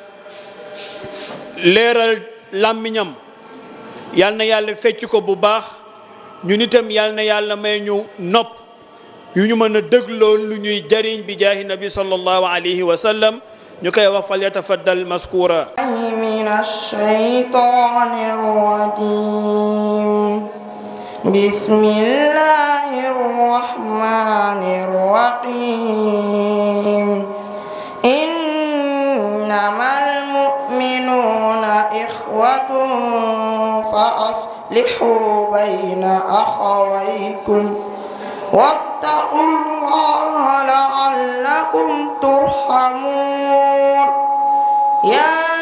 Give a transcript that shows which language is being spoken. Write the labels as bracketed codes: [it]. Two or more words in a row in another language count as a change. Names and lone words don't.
[wo] leeral làmmiñam yal na yàlla fecc ko bu baax ñu nitam yal na yàlla may ñu nopp yu ñu mën a dégloo lu ñuy jariñ bi [ar] جاه النبي صلى الله عليه وسلم [wo] ñu koy wax [ar] فليتفضل مشكورا من الشيطان الرجيم بسم الله الرحمن الرحيم إنما المؤمنون إخوة فأصلحوا بين أخويكم واتقوا الله لعلكم ترحمون يا